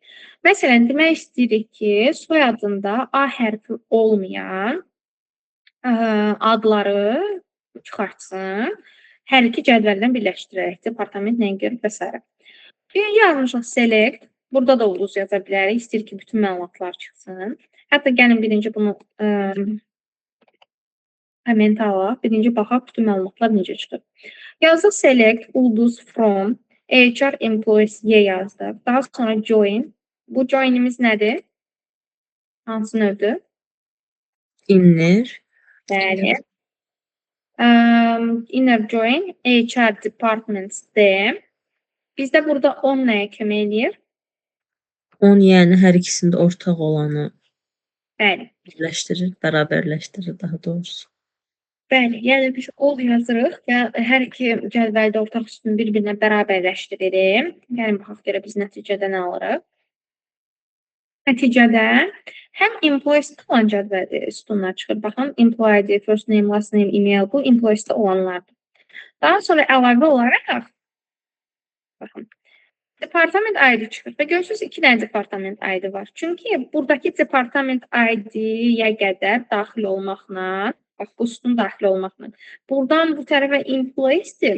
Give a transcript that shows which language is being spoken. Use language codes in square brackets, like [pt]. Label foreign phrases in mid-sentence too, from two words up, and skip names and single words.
[az] Məsələn, demək istəyirik ki, soyadında A hərfi olmayan adları çıxartsın, hər iki cədvəldən birləşdirərək, departament nəyə görə və s. Yazmışıq select, burada da ulduz yaza bilərik, istəyir ki, bütün məlumatlar çıxsın. Hətta gəlin birinci bunu comment alaq, birinci baxaq, bütün məlumatlar necə çıxır. Yazdıq select, ulduz from, HR employees Y yazdıq. Daha sonra join. Bu joinimiz nədir? Hansı növdür? İnner. Bəli. [en] Inner join, HR departments D. [az] Bizdə burada 10 nəyə kömək eləyir? 10 yəni hər ikisində ortaq olanı Bəli. birləşdirir, bərabərləşdirir daha doğrusu. Bəli, yəni biz all yazırıq və hər iki cədvəldə ortaq sütunu bir-birinə bərabərləşdiririk. Gəlin baxaq görə biz nəticədə nə alırıq? Nəticədə həm employees-də olan cədvəldə sütunlar çıxır. Baxın, [en] employee, first name, last name, email [az] bu employees-də olanlardır. Daha sonra əlavə olaraq baxın, departament ID çıxır və görürsünüz 2 dənə departament ID var. Çünki buradakı departament ID-yə qədər daxil olmaqla, bax bu sütun daxil olmaqla, buradan bu tərəfə employees-dir.